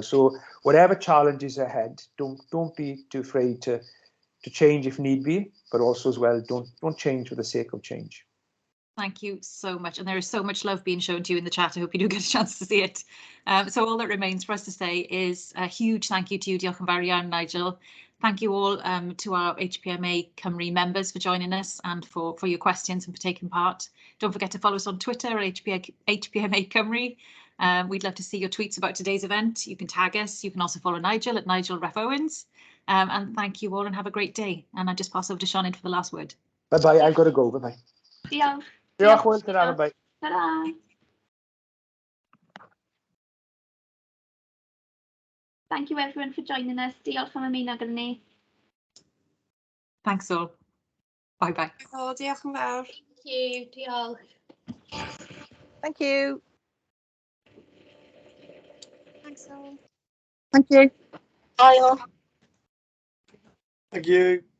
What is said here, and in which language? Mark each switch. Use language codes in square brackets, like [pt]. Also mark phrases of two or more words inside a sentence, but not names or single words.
[en] So whatever challenges ahead, don't be too afraid to change if need be, but also as well, don't change for the sake of change. Thank you so much. And there is so much love being shown to you in the chat. I hope you do get a chance to see it. So all that remains for us to say is a huge thank you to you, [cy] Diolch yn fawr iawn, Nigel. [en] Thank you all to our HPMA Cymru members for joining us and for your questions and for taking part. Don't forget to follow us on Twitter at HPMA Cymru. We'd love to see your tweets about today's event. You can tag us. You can also follow Nigel at Nigel Ref Owens. And thank you all and have a great day. And I just pass over to Sian for the last word. Bye-bye. I've got to go. Bye-bye. [cy] Diolch. Diolch, Hwyl, [en] ta-ra, bye-bye. Ta-ra. Thank you everyone for joining us. [cy] Diolch am ymuno gyda ni. [en] Thanks all. Bye-bye. [cy] Oh, diolch yn fawr. [en] Thank you. Diolch. Thank you. Thanks all. Thank you. Bye all. Thank you.